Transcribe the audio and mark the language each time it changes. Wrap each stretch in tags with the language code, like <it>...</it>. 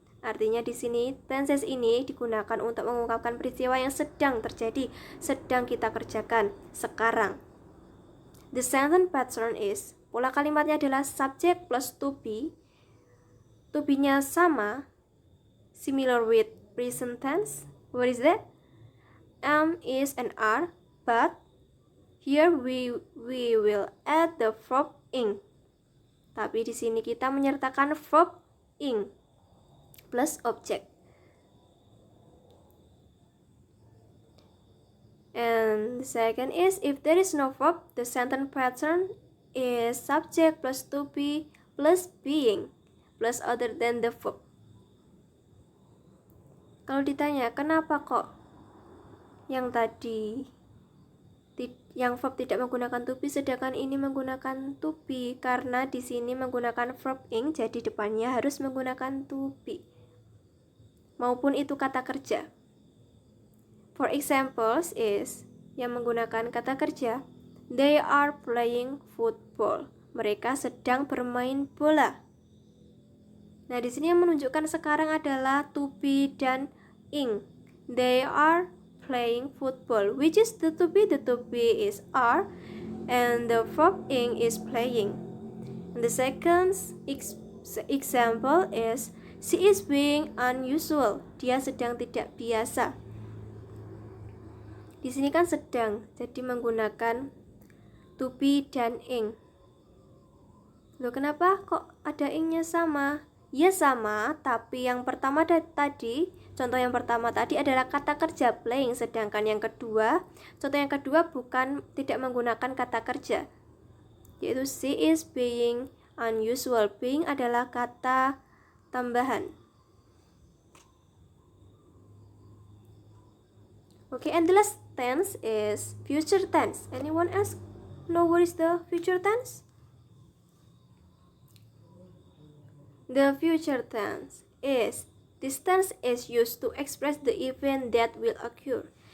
<id>Artinya di sini tenses ini digunakan untuk mengungkapkan peristiwa yang sedang terjadi, sedang kita kerjakan sekarang.</id> <en>The sentence pattern is,</en> <id>pola kalimatnya adalah</id> <en>subject plus to be. To be-nya sama, similar with present tense. What is that? Am, is, and are, but here we will add the verb ing.</en> <id>Tapi di sini kita menyertakan verb ing plus object.</id> <en>And the second is, if there is no verb, the sentence pattern is subject plus to be plus being plus other than the verb.</en> <id>Kalau ditanya kenapa kok yang tadi yang verb tidak menggunakan to be sedangkan ini menggunakan to be, karena di sini menggunakan verb ing, jadi depannya harus menggunakan to be maupun itu kata kerja.</id> <en>For examples is</en> <id>yang menggunakan kata kerja,</id> <en>they are playing football.</en> <id>Mereka sedang bermain bola. Nah, di sini yang menunjukkan sekarang adalah to be dan ing.</id> <en>They are playing football. Which is the to be? The to be is are, and the verb ing is playing. And the second example is, she is being unusual.</en> <id>Dia sedang tidak biasa. Di sini kan sedang, jadi menggunakan to be dan ing. Loh, kenapa kok ada ingnya sama? Ya sama, tapi yang pertama tadi, contoh yang pertama tadi adalah kata kerja playing, sedangkan yang kedua, contoh yang kedua tidak menggunakan kata kerja, yaitu</id> <en>she is being unusual.</en> <id>Being adalah kata tambahan.</id> <en>Okay, and the last tense is future tense. Anyone else know what is the future tense? The future tense is, this tense is used to express the event that will occur.</en>